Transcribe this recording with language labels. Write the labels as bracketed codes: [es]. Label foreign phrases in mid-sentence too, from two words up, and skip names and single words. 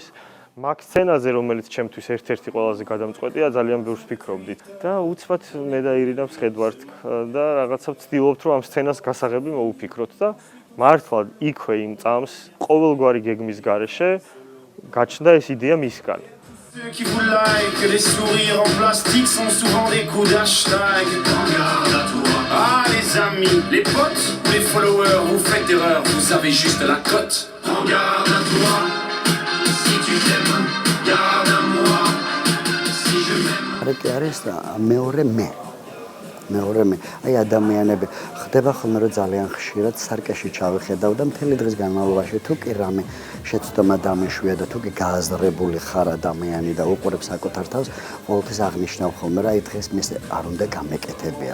[ka] მაგ სცენაზე, რომელიც ჩემთვის ერთ-ერთი ყველაზე გადამწყვეტია, ძალიან ბევრს ვფიქრობდით. და უცბად მე და ირინა ვხედავთ და რაღაცა ვცდილობთ, რომ ამ სცენას გასაღები მოვუფიქროთ და მართლა იქვე იმ წამს ყოველგვარი გეგმის გარეშე გაჩნდა ეს იდეა მისგან. [fr] Ceux qui vous like, les sourires en plastique sont souvent des coups d'hashtag. Regarde à toi. Ah les amis, les potes, les followers, vous faites erreur, vous avez juste la cote. Regarde à toi, si tu t'aimes, garde à moi, si je m'aime. [ka] Areki არის მეორე მე. აი ადამიანები ხდება ხოლმე რომ ძალიან ხშირად სარკეში ჩავიხედავ და მთელი დღის განმავლობაში თუ კი რამე შეცდომა დამეშვია და თუ კი გააზრებული ხარ ადამიანი და უყურებ საკუთარ თავს, ყოველთვის აღნიშნავ ხოლმე რა დღეს მის არ უნდა გამეკეთებია.